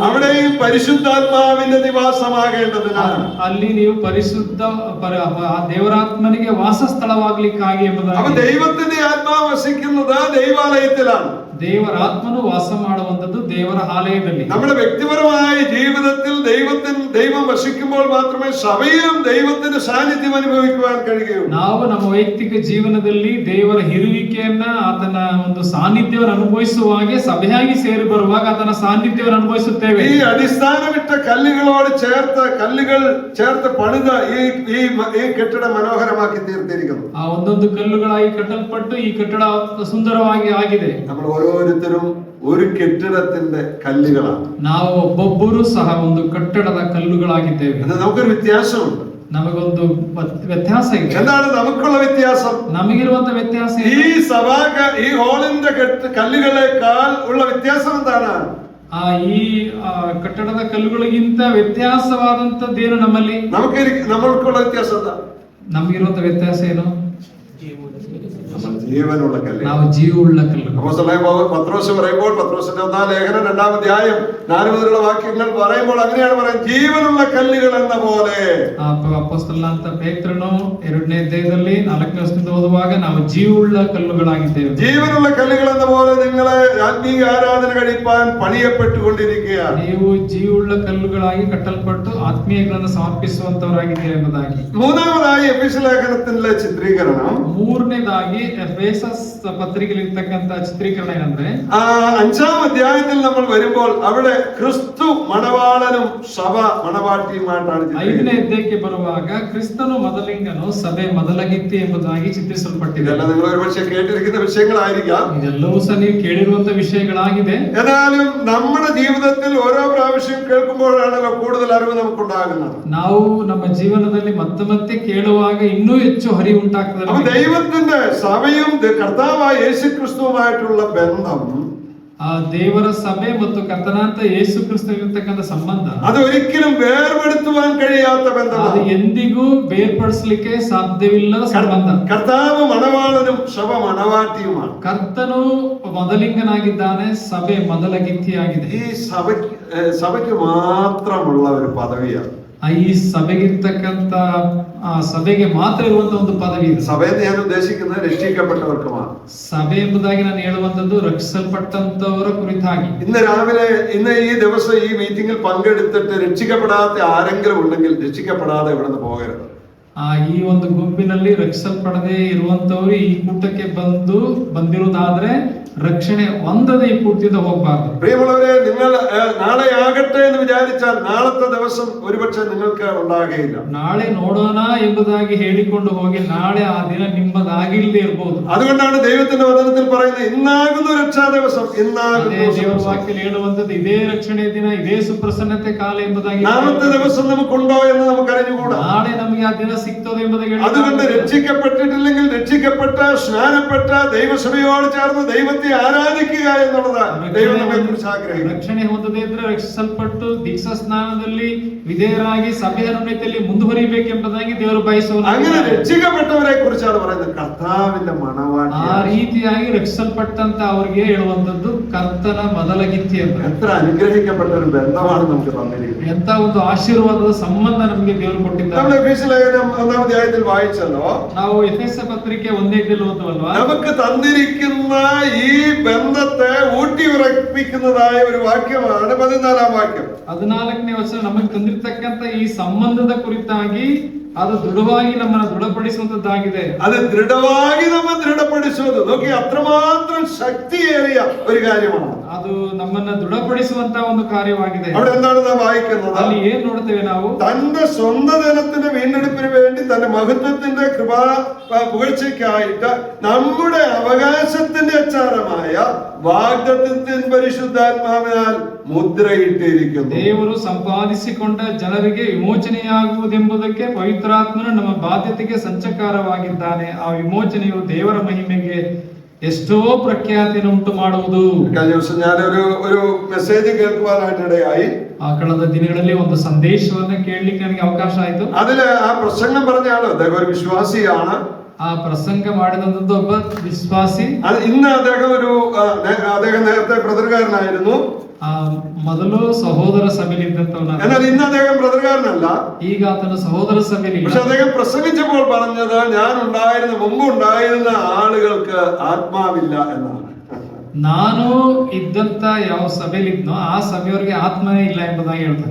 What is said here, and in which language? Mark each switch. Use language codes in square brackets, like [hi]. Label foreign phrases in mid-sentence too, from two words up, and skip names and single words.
[ml] അവിടെയും പരിശുദ്ധാത്മാവിന്റെ നിവാസമാകേണ്ടതിനാണ്. [kn] ಅಲ್ಲಿ ನೀವು ಪರಿಶುದ್ಧ ದೇವರಾತ್ಮನಿಗೆ ವಾಸ ಸ್ಥಳವಾಗ್ಲಿಕ್ಕಾಗಿ ಎಂಬುದಾಗಿ. [ml] അപ്പൊ ദൈവത്തിന്റെ ആത്മാവ് വസിക്കുന്നത് ദൈവാലയത്തിലാണ്. [kn] ದೇವರಾತ್ಮನು ವಾಸ ಮಾಡುವಂತದ್ದು ದೇವರ ಆಲಯದಲ್ಲಿ. [ml] നമ്മുടെ വ്യക്തിപരമായ ജീവിതത്തിൽ ദൈവം വസിക്കുമ്പോൾ മാത്രമേ സഭയും ദൈവത്തിന്റെ സാന്നിധ്യം അനുഭവിക്കുവാൻ കഴിയുകയുള്ളൂ. [kn] ನಾವು ನಮ್ಮ ವೈಯಕ್ತಿಕ ಜೀವನದಲ್ಲಿ ದೇವರ ಇರುವಿಕೆಯನ್ನ, ಆತನ ಒಂದು ಸಾನ್ನಿಧ್ಯವನ್ನು ಅನುಭವಿಸುವಾಗೆ ಸಭೆಯಾಗಿ ಸೇರಿ ಬರುವಾಗ ಆತನ ಸಾನ್ನಿಧ್ಯವನ್ನು ಅನುಭವಿಸುತ್ತೇವೆ. [ml] ഈ അടിസ്ഥാനമിട്ട കല്ലുകളോട് കല്ലുകൾ ചേർത്ത് പണിത ഈ കെട്ടിടം മനോഹരമാക്കി തീർത്തിരിക്കുന്നു. [kn] ಆ ಒಂದೊಂದು ಕಲ್ಲುಗಳಾಗಿ ಕಟ್ಟಲ್ಪಟ್ಟು ಈ ಕಟ್ಟಡ ಸುಂದರವಾಗಿ ಆಗಿದೆ. [ml] നമ്മൾ ഓരോരുത്തരും ഒരു കെട്ടിടത്തിന്റെ കല്ലുകളാണ്. [kn] ನಾವು ಒಬ್ಬೊಬ್ಬರು ಸಹ ಒಂದು ಕಟ್ಟಡದ ಕಲ್ಲುಗಳಾಗಿದ್ದೇವೆ. [ml] നമുക്കൊരു വ്യത്യാസമുണ്ട്. [kn] ನಮಗೊಂದು ವ್ಯತ್ಯಾಸ ಇದೆ. [ml] എന്താണ് നമുക്കുള്ള വ്യത്യാസം? [kn] ನಮಗಿರುವಂತ ವ್ಯತ್ಯಾಸ [ml] ഈ ഹാളിന്റെ കല്ലുകളേക്കാൾ ഉള്ള വ്യത്യാസം എന്താണ്? [kn] ಈ ಕಟ್ಟಡದ ಕಲ್ಲುಗಳಿಗಿಂತ ವ್ಯತ್ಯಾಸವಾದಂತದ್ದೇನು ನಮ್ಮಲ್ಲಿ? [ml] നമ്മൾക്കുള്ള വ്യത്യാസം എന്താ? [kn] ನಮಗಿರುವಂತ ವ್ಯತ್ಯಾಸ ಏನು? [ml] ജീവനുള്ള കല്ല്. [kn] ನಾವು ಜೀವವುಳ್ಳ ಕಲ್ಲು. [ml] പത്രോസ് പറയുമ്പോൾ പത്രോസിന്റെ 1-ാം ലേഖനം 2-ാം അധ്യായം 4 മുതലുള്ള വാക്യങ്ങൾ പറയുമ്പോൾ അങ്ങനെയാണ് പറയുന്നത്, ജീവനുള്ള കല്ലുകൾ എന്ന പോലെ. [kn] ಅಪೊಸ್ತಲನಾದ ಪೇತ್ರನು 2ನೇ ಅಧ್ಯಾಯದಲ್ಲಿ 4ನೇ ವಚನದಿಂದ ಓದುವಾಗ ನಾವು ಜೀವವುಳ್ಳ ಕಲ್ಲುಗಳಾಗಿದ್ದೇವೆ. [ml] ജീവനുള്ള കല്ലുകൾ എന്ന പോലെ നിങ്ങളെ ആത്മീയ ആരാധന കഴിപ്പാൻ പണിയപ്പെട്ടുകൊണ്ടിരിക്കുകയാണ്. [kn] ನೀವು ಜೀವವುಳ್ಳ ಕಲ್ಲುಗಳಾಗಿ ಕಟ್ಟಲ್ಪಟ್ಟು ಆತ್ಮೀಯಗಳನ್ನು ಸಮರ್ಪಿಸುವಂತವರಾಗಿದ್ದೀರಿ ಎಂಬುದಾಗಿ. [ml] മൂന്നാമതായി എഫെസ്യ ലേഖനത്തിലെ ചിത്രീകരണം. [kn] ಮೂರನೇದಾಗಿ ಎಫೆಸಸ್ ಪತ್ರಿಕೆಯಲ್ಲಿರ್ತಕ್ಕಂತ ಚಿತ್ರೀಕರಣ ಏನಂದ್ರೆ, [ml] 5-ാം അധ്യായത്തിൽ നമ്മൾ വരുമ്പോൾ അവിടെ ക്രിസ്തു മണവാളനും സഭ മണവാട്ടിയുമായിട്ടാണ്. [kn] 5ನೇ ಅಧ್ಯಾಯಕ್ಕೆ ಬರುವಾಗ ಕ್ರಿಸ್ತನು ಮೊದಲಿಂಗನು, ಸಭೆ ಮೊದಲಗಿತ್ತಿ ಎಂಬುದಾಗಿ ಚಿತ್ರಿಸಲ್ಪಟ್ಟಿದೆ. [ml] നിങ്ങൾ ഒരുപക്ഷെ കേട്ടിരിക്കുന്ന വിഷയങ്ങളായിരിക്കാം. [kn] ಇದೆಲ್ಲವೂ ಸಹ ನೀವು ಕೇಳಿರುವಂತ ವಿಷಯಗಳಾಗಿದೆ. [ml] എന്നാലും നമ്മുടെ ജീവിതത്തിൽ ഓരോ പ്രാവശ്യം കേൾക്കുമ്പോഴാണല്ലോ കൂടുതൽ അറിവ് നമുക്കുണ്ടാകുന്നത്. [kn] ನಾವು ನಮ್ಮ ಜೀವನದಲ್ಲಿ ಮತ್ತೆ ಕೇಳುವಾಗ ಇನ್ನೂ ಹೆಚ್ಚು ಅರಿವು ಉಂಟಾಗ್ತದೆ. [ml] ദൈവത്തിന്റെ സഭയും കർത്താവായ യേശുക്രിസ്തുവുമായിട്ടുള്ള ബന്ധം, [kn] ದೇವರ ಸಭೆ ಮತ್ತು ಕರ್ತನಾದ ಯೇಸು ಕ್ರಿಸ್ತನಿಗಿರ್ತಕ್ಕಂಥ ಸಂಬಂಧ, [ml] ಅದು ഒരിക്കലും വേർപെടുത്തുവാൻ കഴിയാത്ത ബന്ധമാണ്. [kn] ಅದು ಎಂದಿಗೂ ಬೇರ್ಪಡಿಸಲಿಕ್ಕೆ ಸಾಧ್ಯವಿಲ್ಲದ ಸಂಬಂಧ. [ml] കർത്താവ് മണവാളനും സഭ മണവാട്ടിയുമാണ്. [kn] ಕರ್ತನು ಮೊದಲಿಂಗನಾಗಿದ್ದಾನೆ, ಸಭೆ ಮೊದಲಗಿತ್ತಿಯಾಗಿದೆ. [ml] ഈ സഭയ്ക്ക് മാത്രമുള്ള ഒരു പദവിയാണ്. [kn] ಈ ಸಭೆಗಿರ್ತಕ್ಕಂಥ ಸಭೆಗೆ ಮಾತ್ರ ಇರುವಂತ ಒಂದು ಪದವಿ ಇದೆ. [ml] സഭയെന്ന് ഞാൻ ഉദ്ദേശിക്കുന്നത് രക്ഷിക്കപ്പെട്ടവർക്കുമാണ്. [kn] ಸಭೆ ಎಂಬುದಾಗಿ ನಾನು ಹೇಳುವಂತದ್ದು ರಕ್ಷಿಸಲ್ಪಟ್ಟಂತವರ ಕುರಿತಾಗಿ. [ml] ഇന്ന് ഈ ദിവസം ഈ മീറ്റിംഗിൽ പങ്കെടുത്തിട്ട് രക്ഷിക്കപ്പെടാത്ത ആരെങ്കിലും ഉണ്ടെങ്കിൽ രക്ഷിക്കപ്പെടാതെ ഇവിടെ നിന്ന് പോകരുത്. [kn] ಈ ಒಂದು ಗುಂಪಿನಲ್ಲಿ ರಕ್ಷಿಸಲ್ಪಡದೆ ಇರುವಂತವರು ಈ ಕೂಟಕ್ಕೆ ಬಂದಿರುವುದಾದ್ರೆ ರಕ್ಷಣೆ ಹೊಂದದೆ ಈ ಕೂಟದಿಂದ ಹೋಗಬಾರದು. [ml] പ്രിയമുള്ളവരെ, നിങ്ങൾ നാളെ ആകട്ടെ എന്ന് വിചാരിച്ചാൽ നാളത്തെ ദിവസം ഒരുപക്ഷെ നിങ്ങൾക്ക് ഉണ്ടാകുകയില്ല. [kn] ನಾಳೆ ನೋಡೋಣ ಎಂಬುದಾಗಿ ಹೇಳಿಕೊಂಡು ಹೋಗಿ ನಾಳೆ ಆ ದಿನ ನಿಮ್ಮದಾಗಿಲ್ಲದೆ ಇರಬಹುದು. [ml] അതുകൊണ്ടാണ് ദൈവത്തിന്റെ വചനത്തിൽ പറയുന്നത്, ഇന്നാകുന്നു രക്ഷാ ദിവസം, ഇന്നാകുന്നു. [kn] ದೇವರ ವಾಕ್ಯದಲ್ಲಿ ಹೇಳುವಂತದ್ದು ಇದೇ ರಕ್ಷಣೆ ದಿನ, ಇದೇ ಸುಪ್ರಸನ್ನತೆ ಕಾಲ ಎಂಬುದಾಗಿ. [ml] നാളത്തെ ദിവസം നമുക്കുണ്ടോ എന്ന് നമുക്ക് അറിഞ്ഞുകൂടാ. [kn] ನಾಳೆ ನಮಗೆ ಆ ದಿನ ಸಿಗ್ತದೆ ಎಂಬುದಾಗಿ. [ml] അതുകൊണ്ട് രക്ഷിക്കപ്പെട്ടിട്ടില്ലെങ്കിൽ രക്ഷിക്കപ്പെട്ട സ്നാനപ്പെട്ട ദൈവസഭയോട് ചേർന്ന് ദൈവത്തെ ആരാധിക്കുക എന്നുള്ളതാണ് ദൈവം നമ്മെക്കുറിച്ച് ആഗ്രഹിക്കുന്നത്. [kn] ರಕ್ಷಣೆ ಹೊಂದದೇ ಇದ್ರೆ ರಕ್ಷಿಸಲ್ಪಟ್ಟು ದೀಕ್ಷಾ ಸ್ನಾನದಲ್ಲಿ ವಿಧೇಯರಾಗಿ ಸಭೆಯ ಅನುಮತಿಯಲ್ಲಿ ಮುಂದುವರಿಬೇಕೆಂಬುದಾಗಿ ದೇವರು ಬಯಸುವ. [ml] അങ്ങനെ രക്ഷിക്കപ്പെട്ടവരെ കുറിച്ചാണ് പറയുന്നത്, കർത്താവിന്റെ മണവാട്ടി. [kn] ಆ ರೀತಿಯಾಗಿ ರಕ್ಷಿಸಲ್ಪಟ್ಟಂತ ಅವರಿಗೆ ಹೇಳುವಂತದ್ದು ಕರ್ತನ ಮೊದಲಗಿತ್ತಿ ಅಂತ. [ml] എത്ര അനുഗ്രഹിക്കപ്പെട്ട ഒരു ബന്ധമാണ് നമുക്ക് തന്നിരിക്കുന്നത്. [kn] ಎಂತ ಒಂದು ಆಶೀರ್ವಾದದ ಸಂಬಂಧ ನಮಗೆ ದೇವರು ಕೊಟ್ಟಿದ್ದಾರೆ. [ml] നമ്മൾ എഫെസ്യ ലേഖനം 1-ാം അധ്യായത്തിൽ വായിച്ചല്ലോ. [kn] ನಾವು ಎಫೆಸ ಪತ್ರಿಕೆ 1ನೇ ಅಧ್ಯಾಯದಲ್ಲಿ ಓದುವಲ್ವಾ, [ml] നമുക്ക് തന്നിരിക്കുന്ന ഈ ബന്ധത്തെ ഊട്ടിയുറപ്പിക്കുന്നതായ ഒരു വാക്യമാണ് 14-ാം വാക്യം. [kn] 14ನೇ ವಚನ ನಮಗೆ ತಂದಿರತಕ್ಕಂತ ಈ ಸಂಬಂಧದ ಕುರಿತಾಗಿ ಅದು ದೃಢವಾಗಿ ನಮ್ಮನ್ನು ದೃಢಪಡಿಸುವಂತದ್ದಾಗಿದೆ. [ml] അത് ദൃഢമായി നമ്മെ ദൃഢപ്പെടുത്തുന്നത് നോക്കി അത്രമാത്രം ശക്തിയേറിയ ഒരു കാര്യമാണ്. [kn] ಅದು ನಮ್ಮನ್ನ ದೃಢಪಡಿಸುವಂತ ಒಂದು ಕಾರ್ಯವಾಗಿದೆ. [ml] അവിടെ എന്താണ് നാം വായിക്കുന്നത്? [kn] ಅಲ್ಲಿ ಏನ್ ನೋಡ್ತೇವೆ ನಾವು? [ml] തന്റെ സ്വന്തം ജനത്തിന്റെ വീണ്ടെടുപ്പിന് വേണ്ടി തന്റെ മഹത്വത്തിന്റെ കൃപാ പുകഴ്ചയ്ക്കായിട്ട് നമ്മുടെ അവകാശത്തിന്റെ അച്ചാരമായ വാഗ്ദത്തത്തിൻ പരിശുദ്ധാത്മാവിനാൽ മുദ്രയിട്ടിരിക്കുന്നു. [kn] ದೇವರು ಸಂಪಾದಿಸಿಕೊಂಡ ಜನರಿಗೆ ವಿಮೋಚನೆಯಾಗುವುದೆಂಬುದಕ್ಕೆ ಪವಿತ್ರಾತ್ಮನು ನಮ್ಮ ಬಾಧ್ಯತೆಗೆ ಸಂಚಕಾರವಾಗಿದ್ದಾನೆ. ಆ ವಿಮೋಚನೆಯು ದೇವರ ಮಹಿಮೆಗೆ ಎಷ್ಟೋ ಪ್ರಖ್ಯಾತಿಯನ್ನು ಉಂಟು ಮಾಡುವುದು. [ml] കഴിഞ്ഞ ദിവസം ഞാനൊരു മെസ്സേജ് കേൾക്കുവാനായിട്ടിടയായി. [kn] ಕಳೆದ ದಿನಗಳಲ್ಲಿ ಒಂದು ಸಂದೇಶವನ್ನ ಕೇಳಲಿಕ್ಕೆ ನನಗೆ ಅವಕಾಶ ಆಯ್ತು. [ml] അതില് ആ പ്രസംഗം പറഞ്ഞ ആള് അദ്ദേഹം ഒരു വിശ്വാസിയാണ്. [kn] ಆ ಪ್ರಸಂಗ ಮಾಡಿದಂತದ್ದು ಒಬ್ಬ ವಿಶ್ವಾಸಿ. [ml] ഇന്ന് അദ്ദേഹം നേരത്തെ ബ്രദർകാരനായിരുന്നു. [kn] ಮೊದಲು ಸಹೋದರ ಸಭೆಯಲ್ಲಿದ್ದಂತವನ, [ml] എന്നാൽ ഇന്ന് അദ്ദേഹം ബ്രദർകാരനല്ല. [kn] ಈಗ ಆತನ ಸಹೋದರ ಸಭೆಯಲ್ಲಿ. [ml] പക്ഷെ അദ്ദേഹം പ്രസംഗിച്ചപ്പോൾ പറഞ്ഞത് മുമ്പ് ഉണ്ടായിരുന്ന ആളുകൾക്ക് ആത്മാവില്ല എന്നാണ്. [kn] ನಾನು ಇದ್ದಂತ ಯಾವ ಸಭೆಯಲ್ಲಿದ್ನೋ ಆ ಸಭೆಯವರಿಗೆ ಆತ್ಮನೇ ಇಲ್ಲ ಎಂಬುದಾಗಿ ಹೇಳ್ತಾರೆ.